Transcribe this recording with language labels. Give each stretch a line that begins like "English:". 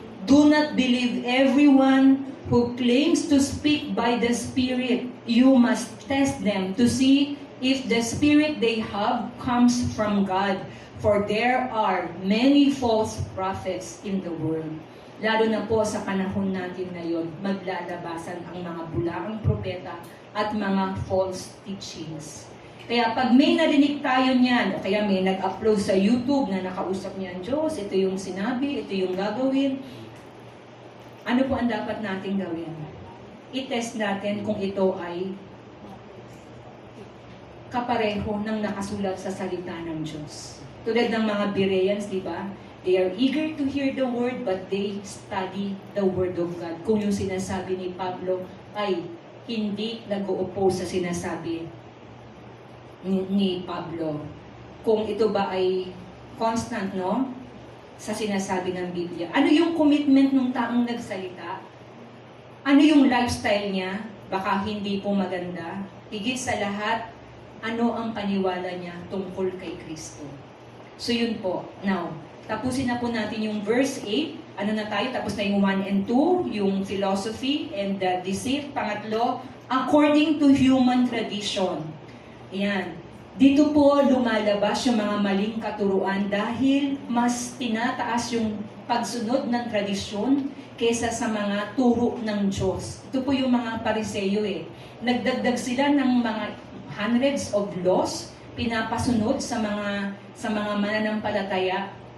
English: Do not believe everyone who claims to speak by the Spirit. You must test them to see if the Spirit they have comes from God. For there are many false prophets in the world.
Filipino: Lalo na po sa panahon natin ngayon, maglalabasan ang mga bulaang propeta at mga false teachings. Kaya pag may narinig tayo niyan, o kaya may nag-upload sa YouTube na nakausap niya ang Diyos, ito yung sinabi, ito yung gagawin, ano po ang dapat nating gawin? I-test natin kung ito ay kapareho ng nakasulat sa salita ng Diyos. Tulad ng mga Bereans, di ba?
English: They are eager to hear the word, but they study the word of God.
Filipino: Kung yung sinasabi ni Pablo ay hindi nag-uupo sa sinasabi ni Pablo. Kung ito ba ay constant, no? Sa sinasabi ng Biblia. Ano yung commitment ng taong nagsalita? Ano yung lifestyle niya? Baka hindi po maganda. Higit sa lahat, ano ang paniwala niya tungkol kay Kristo. So yun po. Now, tapusin na po natin yung verse 8. Ano na tayo? Tapos na yung 1 and 2, yung philosophy and the deceit. Pangatlo, according to human tradition. Ayan. Dito po lumalabas yung mga maling katuruan dahil mas tinataas yung pagsunod ng tradisyon kaysa sa mga turo ng Diyos. Ito po yung mga Pariseyo eh. Nagdagdag sila ng mga hundreds of laws, pinapasunod sa mga mananampalataya.